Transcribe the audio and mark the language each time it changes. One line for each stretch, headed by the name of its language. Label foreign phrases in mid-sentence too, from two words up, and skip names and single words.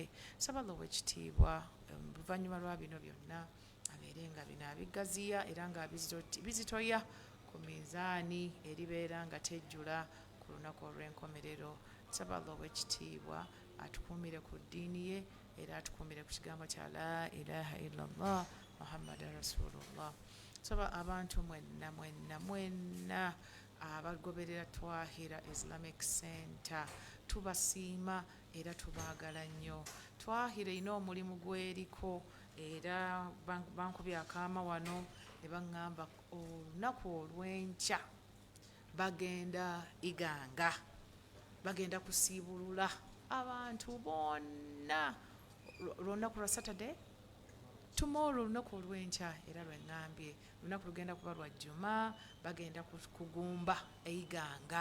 Ganda: Saba Allah ow'ekitiibwa oluvannyuma lwa bino byonna abeere nga bino abigaziya era nga bizitoya ku mizaani eribeera nga tejjula ku lunaku olw'enkomerero. Saba Allah ow'ekitiibwa atukuumire ku ddiini ye era atukuumire ku kigambo kya
Arabic: لا إله إلا الله محمد رسول الله.
Ganda: Saba abantu mwenna abagoberera Twahirah Islamic Center, tubasiima era tubaagala nnyo. Twahirah erina omulimu gw'eriko, era bankubye akaama wano ne baŋŋamba olunaku olw'enkya bagenda Iganga, bagenda kusiibulula abantu bonna olunaku lwa
English: Saturday, tomorrow
Ganda: olunaku olw'enkya, era lweŋŋambye olunaku lugenda kuba lwa Juma, bagenda kugumba Iganga.